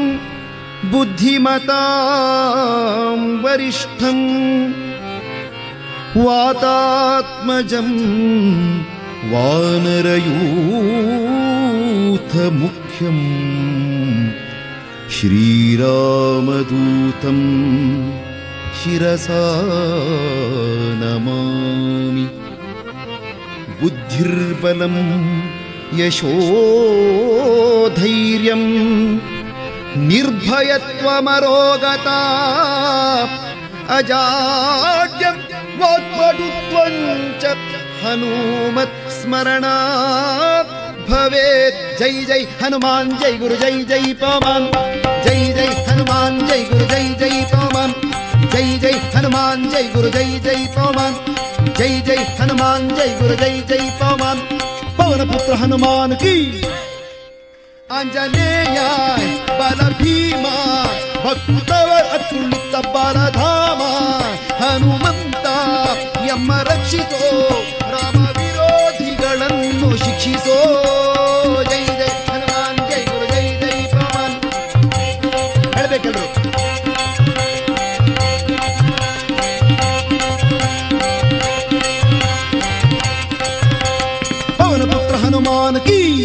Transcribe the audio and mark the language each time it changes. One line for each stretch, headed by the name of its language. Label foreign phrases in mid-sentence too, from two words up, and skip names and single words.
Sanskrit: ബുദ്ധിമതാം വരിഷ്ഠം വാതാത്മജം വാനരയൂഥമുഖ്യം ശ്രീരാമദൂതം ശിരസാ നമാമി. ബുദ്ധിർബലം യശോധൈര്യം നിർഭയത്വമരോഗതാ അജാഡ്യം വാഗ്വടുത്വം ച हनुमत् स्मरणात् भवेत्.
Hindi: जय जय हनुमान जय गुरु जय जय पवन. जय जय हनुमान जय गुरु जय जय पवन. जय जय हनुमान जय गुरु जय जय पवन. जय जय हनुमान जय गुरु जय जय पवन. पवन पुत्र हनुमान की आंजनेय बल भीमा भक्तवर अतुलित बलधाಮ
Kannada: ಹನುಮಂತ ಯಮ್ಮ ರಕ್ಷಿಸೋ ರಾಮ ವಿರೋಧಿಗಳನ್ನು ಶಿಕ್ಷಿಸೋ.
Hindi: जय जय हनुमान जय गुरु जय जय पवन. ಹೇಳ್ಬೇಕಲ್ರು. पवन पुत्र हनुमान की.